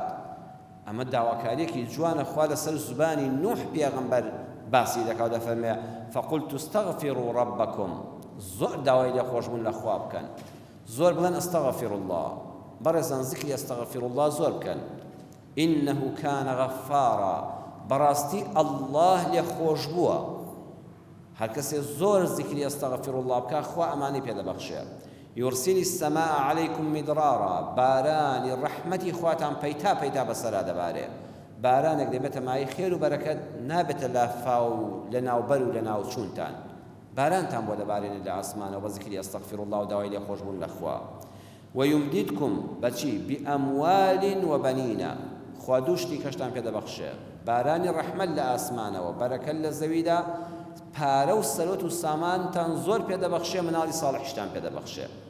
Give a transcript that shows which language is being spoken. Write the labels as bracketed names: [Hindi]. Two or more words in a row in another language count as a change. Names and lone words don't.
[Central Kurdish] ئەمە داواکاریەکی جوانە. خوا لەسەر زوبانی نوح پێغەمبەر باسی دەکات، دەفەرمێ [Arabic] فەقولت استەغفروا ربکم، [Central Kurdish] زۆر داوای لێخۆشبوون لە خوا بکەن، زۆر بڵێن [Arabic] ئەستەغفر الله. [Central Kurdish] بەڕێزان زیکری [Arabic] ئەستەغفر الله [Central Kurdish] زۆر بکەن. [Arabic] ئینەه کانە غەفارا، [Central Kurdish] بەڕاستی ئەڵڵاه لێخۆش بووە. هەر کەسێ زۆر زیکری [Arabic] ئەستەغفر الله [Central Kurdish] بکە، خوا ئەمانەی پێدەبەخشێ. [Arabic] يرسل السماء عليكم مدرارا، [Central Kurdish] بارانی ڕەحمەتی خواتان پەیتا پەیتا بەسەرا دەبارێ. بارانێک دەبێتە مای خێر و بەرەکەت، نابێتە لە فاو لە ناوبەر و لە ناوچوونتان. بارانتان بۆ دەبارێنێت لە ئاسمانەوە بە زیکری [Arabic] ئەستەغفر الله [Central Kurdish] و داوای لێخۆشبوون لە خوا. ويمددكم بەچی [Arabic] بأموال وبنين، [Central Kurdish] خوا دوو شتی کەشتان پێ دەبەخشێ، بارانی ڕەحمەت لە ئاسمانەوە، بەرەکەت لە زەویدا، پارە و سەرۆت و سامانتان زۆر پێ دەبەخشێ، مناڵی ساڵحیشتان پێ دەبەخشێ.